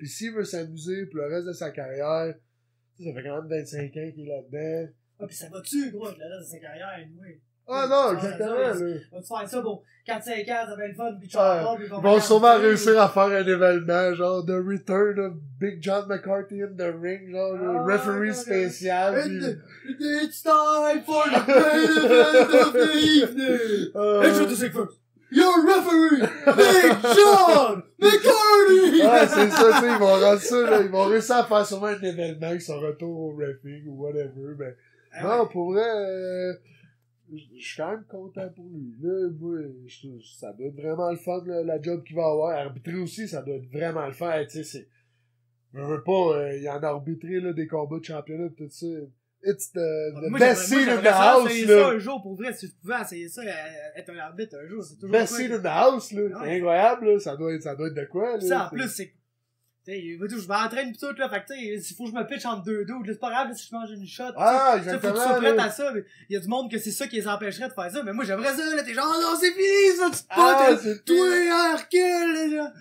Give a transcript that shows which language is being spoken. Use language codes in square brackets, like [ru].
[fr] Puis s'il veut s'amuser pour le reste de sa carrière, ça fait quand même 25 ans qu'il est là-dedans. Ah, pis ça va-tu, gros, avec le reste de sa carrière, oui. Ah non, exactement, là. Va-tu faire ça pour 4-5 ans, ça va être le fun, pis tu ils vont sûrement réussir à faire un événement, genre, [en] The Return of Big John McCarthy in the ring, [fr] genre, le referee spécial. [en] It's time for the main event of the evening! Introduce it first! Your referee, Big John McCarthy! [fr] Ouais, c'est ça, tu sais, ils vont rendre ça, là, ils vont réussir à faire sûrement un événement avec son retour au refing ou whatever, mais non, pour vrai, je suis quand même content pour lui. Là, moi, ça doit être vraiment le fun, là, la job qu'il va avoir. Arbitrer aussi, ça doit être vraiment le fun. Tu sais, je veux pas, il en a arbitré, là, des combats de championnat tout ça. [en] It's the best seat in the house, là. [fr] ça un jour, pour vrai, si tu pouvais essayer ça, être un arbitre un jour, c'est toujours [en] best seat in the house, là. [fr] C'est incroyable, là. Ça doit être de quoi, là. Ça, en plus, c'est... je m'entraîne pis tout, là, fait que tu sais, il faut que je me pitche entre deux dos, c'est pas grave, là, si je mange une shot, exactement, faut que tu sois prête à ça, mais il y a du monde que c'est ça qui les empêcherait de faire ça, mais moi, j'aimerais ça, là, t'es genre, oh non, c'est fini, ça, tu te potes, toi, Hercule, là.